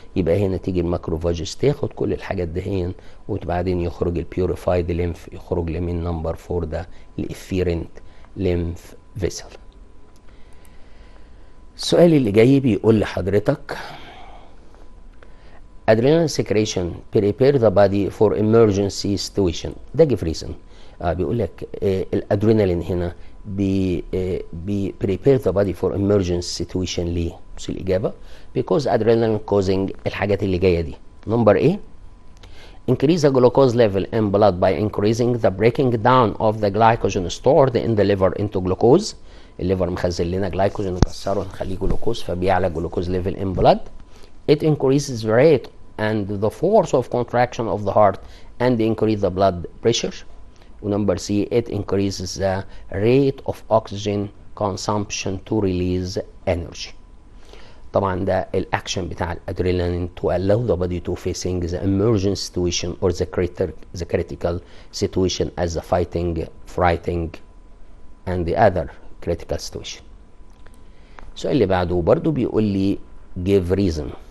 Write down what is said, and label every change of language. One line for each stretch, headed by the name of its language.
Arabic: يبقى هنا تيجي الماكروفاجز تاخد كل الحاجات دهين وبعدين يخرج البيوريفايد ليمف، يخرج لي من نمبر 4 ده الافيرنت ليمف فيسل. السؤال اللي جاي بيقول لحضرتك
English: adrenaline secretion prepare the body for emergency situation. ده give reason.
Arabic: بيقول لك الادرينالين هنا بي
English: prepare the body for emergency situation.
Arabic: ليه؟ بص الإجابة
English: because adrenaline causing
Arabic: الحاجات اللي جاية دي.
English: Number ايه؟ increase the glucose level in blood by increasing the breaking down of the glycogen stored in the liver into glucose.
Arabic: الليفر مخزن لنا جلايكوجين نكسره نخليه جلوكوز فبيعلى جلوكوز
English: level in blood. It increases the rate and the force of contraction of the heart and increase the blood pressure.
Arabic: ونمبر
English: C it increases the rate of oxygen consumption to release energy.
Arabic: طبعا ده الاكشن بتاع الادرينالين
English: to allow the body to facing the emergency situation or the critical situation as the fighting, fighting and the other critical situation.
Arabic: السؤال اللي بعده برضو بيقول لي
English: give reason.